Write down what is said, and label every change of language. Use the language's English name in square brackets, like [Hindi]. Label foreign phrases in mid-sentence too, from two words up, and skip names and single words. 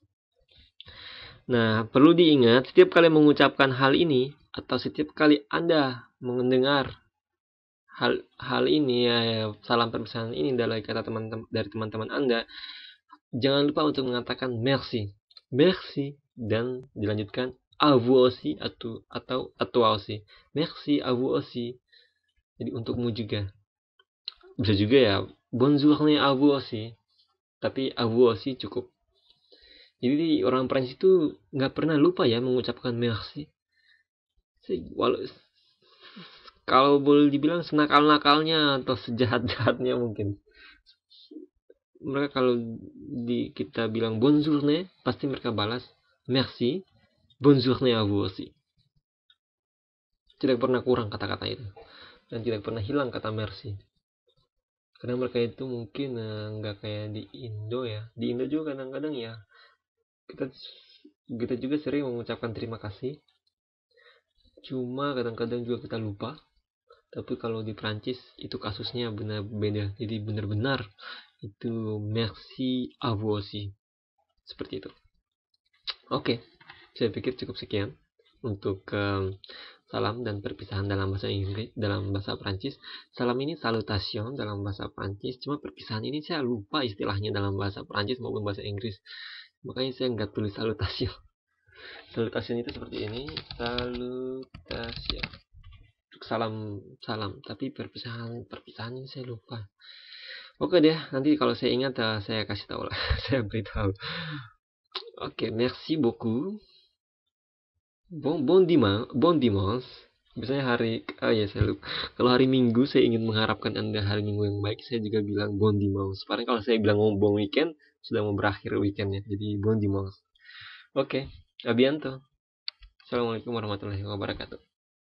[Indonesian] Nah, perlu diingat setiap kali mengucapkan hal ini atau setiap kali Anda mendengar hal ini ya, salam perpisahan ini dari kata teman-teman Anda, jangan lupa untuk mengatakan merci. [French] Merci [Indonesian] dan dilanjutkan [French] à vous aussi atau à toi aussi. Merci à vous aussi. [Indonesian] Jadi untukmu juga. Bisa juga ya [French] bonjour à vous aussi. Tapi à vous aussi cukup. [Indonesian] Jadi orang Prancis itu nggak pernah lupa ya mengucapkan merci. Kalau boleh dibilang senakal-nakalnya atau sejahat-jahatnya mungkin. Mereka kalau kita bilang [French] bonjour nih, [Indonesian] pasti mereka balas [French] merci, bonjour nih à vous aussi. [Indonesian] Tidak pernah kurang kata-kata itu. Dan tidak pernah hilang kata merci. Karena mereka itu mungkin nggak kayak di Indo ya. Di Indo juga kadang-kadang ya kita juga sering mengucapkan terima kasih. Cuma kadang-kadang juga kita lupa. Tapi kalau di Prancis itu kasusnya benar beda. Jadi benar-benar itu [French] merci à vous aussi. [Indonesian] Seperti itu. Oke, saya pikir cukup sekian untuk salam dan perpisahan dalam bahasa Inggris, dalam bahasa Prancis. Salam ini salutation dalam bahasa Prancis. Cuma perpisahan ini saya lupa istilahnya dalam bahasa Prancis maupun bahasa Inggris. Makanya saya nggak tulis salutation. Salutation itu seperti ini. Salutation. Salam. Tapi perpisahan ini saya lupa. Oke deh, nanti kalau saya ingat saya kasih tahu lah. Saya beritahu. Oke, [French] merci beaucoup. Bon dimanche. [Indonesian] Biasanya ya saya lupa. Kalau hari Minggu saya ingin mengharapkan Anda hari Minggu yang baik, saya juga bilang [French] bon dimanche. [Indonesian] Paling kalau saya bilang mau [French] bon weekend, [Indonesian] sudah mau berakhir weekendnya. [French] Jadi bon dimanche. Oke, a bientôt. [Arabic] السلام عليكم ورحمة الله وبركاته.